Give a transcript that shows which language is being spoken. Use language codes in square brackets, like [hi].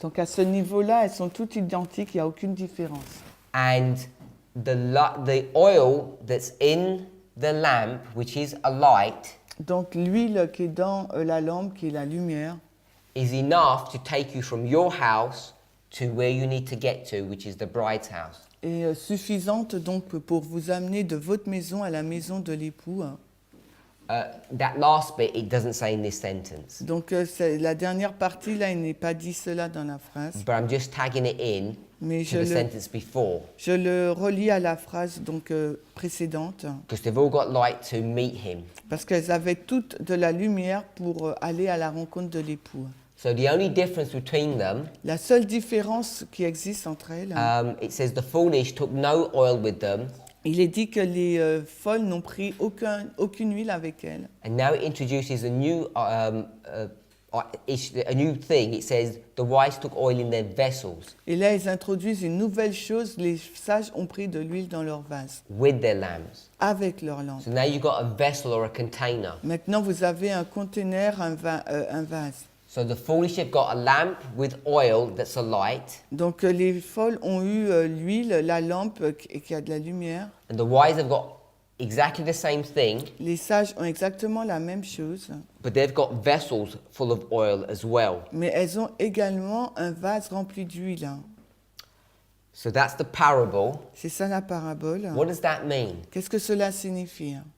[fr] Donc à ce niveau-là, elles sont toutes identiques, il n'y a aucune différence. [en] And the oil that's in the lamp, which is a light, [fr] donc l'huile qui est dans la lampe, qui est la lumière, [en] is enough to take you from your house to where you need to get to, which is the bride's house. [fr] est suffisante donc pour vous amener de votre maison à la maison de l'époux. [en] That last bit, it doesn't say in this sentence. [fr] Donc la dernière partie là, il n'est pas dit cela dans la phrase. [en] But I'm just tagging it in [fr] Mais [en] to the sentence before. [fr] Je le relis à la phrase donc précédente. [en] Because they've all got light to meet him. [fr] Parce qu'elles avaient toutes de la lumière pour aller à la rencontre de l'époux. [en] So the only difference between them, [fr] La seule différence qui existe entre elles, [en] it says the foolish took no oil with them. [fr] il est dit que les folles n'ont pris aucune huile avec elles. [en] And now it introduces a new a new thing. It says the wise took oil in their vessels [fr] Et là, ils introduisent une nouvelle chose. Les sages ont pris de l'huile dans leurs vases, [en] with their lamps. [fr] avec leurs lampes. [en] So now you've got a vessel or a container. [fr] Maintenant, vous avez un conteneur, un vase. [en] So the foolish have got a lamp with oil that's a light, [fr] Donc, les folles ont eu l'huile, la lampe qui a de la lumière. [en] and the wise have got exactly the same thing, [fr] Les sages ont exactement la même chose, [en] but they've got vessels full of oil as well. [fr] mais elles ont également un vase rempli d'huile. [en] So that's the parable. [fr] C'est ça la parabole. [en] What does that mean? [fr] Qu'est-ce que cela signifie?